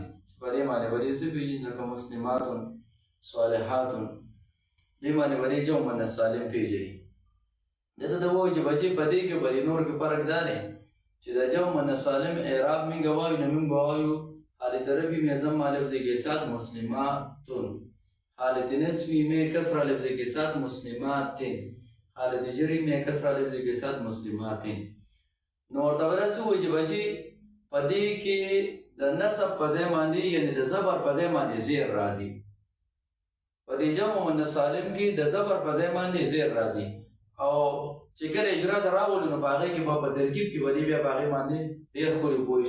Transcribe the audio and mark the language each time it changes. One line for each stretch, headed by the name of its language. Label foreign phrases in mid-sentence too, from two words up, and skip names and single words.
Pashto: په دې باندې به دې څه پېژني لکه مسلماتون، صالحاتون، دې باندې به دې جمع مؤنث سالم پېژني. دته ته ووایي چې بچي په دې کې به نور کې فرق دا دی چې دا جمع مؤنث سالم اعراب مونږ وایو نو مونږ به وایو
Urdu: حالت رفعی میں ضم لفظ کے ساتھ مسلماتن، حالت نصبی میں کسرہ لفظ کے ساتھ مسلماتن، حالت جری میں کسرہ لفظ کے ساتھ مسلماتن.
Pashto: نو ورته به داسې ووایي چې بچي په دې کې د نصب په ځای باندې یعنې د زبر په ځای باندې زیر راځي. په دې جمع مؤنث سالم کې د زبر په ځای باندې زیر راځي او چې کله اجرا ته راولو نو په هغې کې به په ترکیب کې به دې بیا په هغې باندې ډېر ښکلې پوه شي.